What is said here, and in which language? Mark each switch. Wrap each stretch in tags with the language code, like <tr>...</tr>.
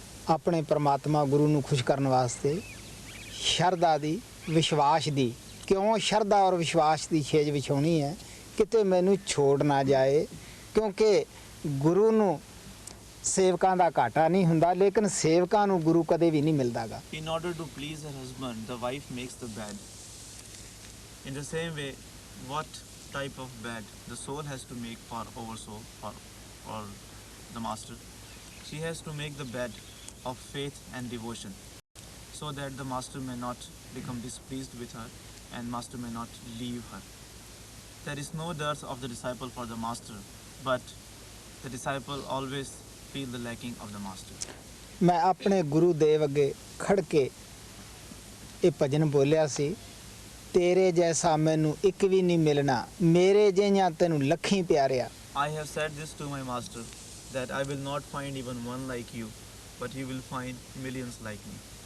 <pa>ਆਪਣੇ ਪਰਮਾਤਮਾ ਗੁਰੂ ਨੂੰ ਖੁਸ਼ ਕਰਨ ਵਾਸਤੇ ਸ਼ਰਧਾ ਦੀ, ਵਿਸ਼ਵਾਸ ਦੀ। ਕਿਉਂ ਸ਼ਰਧਾ ਔਰ ਵਿਸ਼ਵਾਸ ਦੀ ਛੇਜ ਵਿਛਾਉਣੀ ਹੈ? ਕਿਤੇ ਮੈਨੂੰ ਛੋੜ ਨਾ ਜਾਏ, ਕਿਉਂਕਿ ਗੁਰੂ ਨੂੰ ਸੇਵਕਾਂ ਦਾ ਘਾਟਾ ਨਹੀਂ ਹੁੰਦਾ, ਲੇਕਿਨ ਸੇਵਕਾਂ ਨੂੰ ਗੁਰੂ ਕਦੇ ਵੀ ਨਹੀਂ ਮਿਲਦਾਗਾ।</pa> <en>In order to please her husband, the wife makes the bed. In the same way, what type of bed the soul has to make for oversoul, for the master? She has to make the bed of faith and devotion, so that the master may not become displeased with her and master may not leave her. There is no dearth of the disciple for the master, but the disciple always feel the lacking of the master.</en> <pa>ਮੈਂ ਆਪਣੇ ਗੁਰੂ ਦੇਵ ਅੱਗੇ ਖੜ ਕੇ ਇਹ ਭਜਨ ਬੋਲਿਆ ਸੀ, ਤੇਰੇ ਜੈਸਾ ਮੈਨੂੰ ਇੱਕ ਵੀ ਨਹੀਂ ਮਿਲਣਾ, ਮੇਰੇ ਜਿਹੀਆਂ ਤੈਨੂੰ ਲੱਖੀਂ ਪਿਆਰਿਆ।</pa> <en>I have said this to my master, that I will not find even one like you, but you will find millions like me.</en>